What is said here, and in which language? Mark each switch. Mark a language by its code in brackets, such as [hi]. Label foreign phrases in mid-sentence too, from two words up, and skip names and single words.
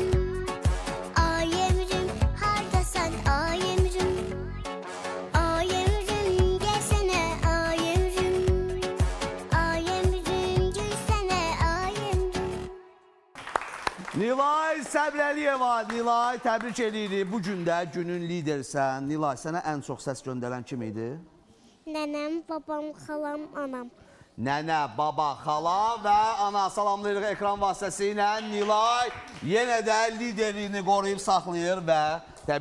[az] Ay emrim, hardasan ay emrim. Ay emrim, gelsene ay emrim. Ay emrim, gülsene ay emrim. Nilay Səbrəliyeva, Nilay təbrik edirik. Bu gün də günün lidersən. Nilay, sənə ən çox səs göndərən kim idi? Nənəm, babam, xalam, anam. Nənə, baba, xala və ana salamlayırıq ekran vasitəsilə. Nilay yenə də liderliğini qoruyub saxlayır və təbrik